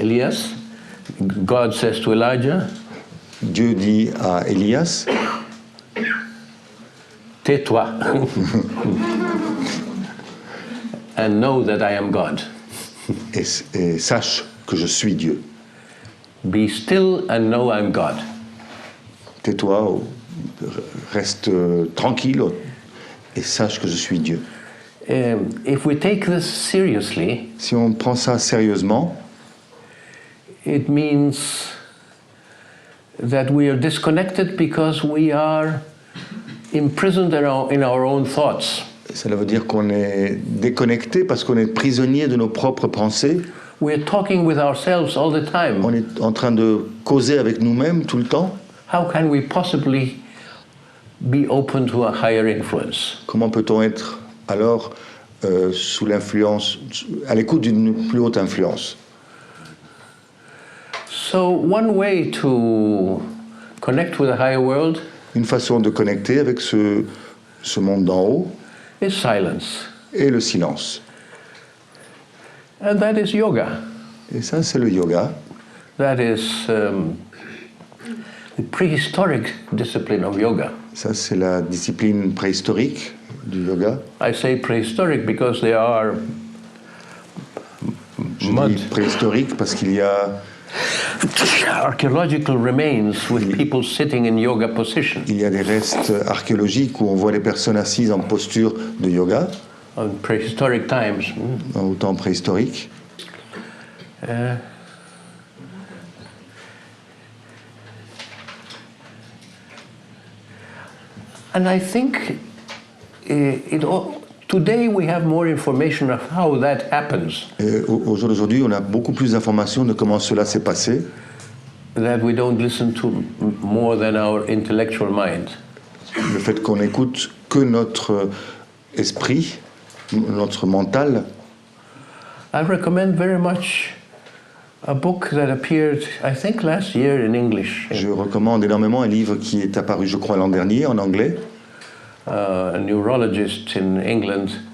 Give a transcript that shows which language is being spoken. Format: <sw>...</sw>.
<en>Elias, God says to Elijah,</en> <fr>Dieu dit à Elias, tais-toi</fr> <en>and know that I am God.</en> <fr>et sache que je suis Dieu.</fr> <en>Be still and know I'm God.</en> <fr>Tais-toi, reste tranquille et sache que je suis Dieu.</fr> <en>If we take this seriously,</en> <fr>Si on prend ça sérieusement,</fr> <en>it means that we are disconnected because we are imprisoned in our own thoughts.</en> <fr>cela veut dire qu'on est déconnecté parce qu'on est prisonnier de nos propres pensées.</fr> <en>We are talking with ourselves all the time.</en> <fr>On est en train de causer avec nous-mêmes tout le temps.</fr> <en>How can we possibly be open to a higher influence?</en> <fr>Comment peut-on être alors sous l'influence, à l'écoute d'une plus haute influence?</fr> <en>So one way to connect with the higher world</en> <fr>Une façon de connecter avec ce monde d'en haut</fr> <en>is silence.</en> <fr>est le silence.</fr> <en>And that is yoga.</en> <fr>Et ça, c'est le yoga.</fr> <en>That is the prehistoric discipline of yoga.</en> <fr>Ça, c'est la discipline préhistorique du yoga.</fr> <en>I say prehistoric because there are</en> <fr>Je mud dis préhistorique parce qu'il y a</fr> <en>archaeological remains with people sitting in yoga position.</en> <fr>des restes archéologiques où on voit les personnes assises en posture de yoga,</fr> <en>On prehistoric times.</en> <fr>au temps préhistorique.</fr> <en>And I think today we have more information of how that happens</en> <fr>Et au jour d'aujourd'hui, on a beaucoup plus d'informations de comment cela s'est passé,</fr> <en>that we don't listen to more than our intellectual mind.</en> <fr>le fait qu'on écoute que notre esprit, notre mental.</fr> <en>I recommend very much a book that appeared, I think, last year in English.</en> <fr>Je recommande énormément un livre qui est apparu, je crois, l'an dernier en anglais,</fr> <en>A neurologist in England,</en>